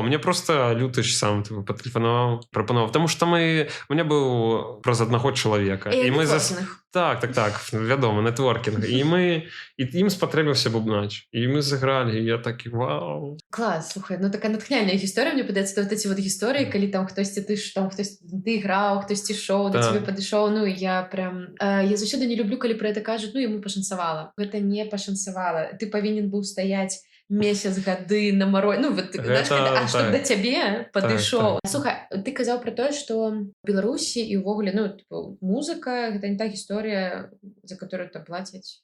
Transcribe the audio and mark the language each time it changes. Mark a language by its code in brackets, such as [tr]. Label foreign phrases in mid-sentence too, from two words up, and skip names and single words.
[be] Мне просто Лютыч сам патэлефанаваў, прапановаў. Таму што [ru] у меня [be] быў праз аднаго чалавека. І мы Так, вядома, нетворкінг. І ім спатрэбіўся бубнач. І мы загралі, і я такі, вау. Клас, слухай, ну такая натхняльная гісторыя, мне падаецца, [ru] вот эти вот [be] гісторыі, калі там хтосьці ты граў, хтосьці шоу, да цябе падышоў, ну я прям... Я заўсёды не люблю, калі пра гэта кажуць, ну яму пашанцавала. Гэта не пашанцавала. Ты павінен быў стаяць месяц, гады на марозе. Ну, [ru] вот, знаешь, [be] што да цябе падышоў. Слухай, ты казаў пра тое, што в Беларусі і ўвогуле, ну, музыка, гэта не та гісторыя, за которую там плацяць.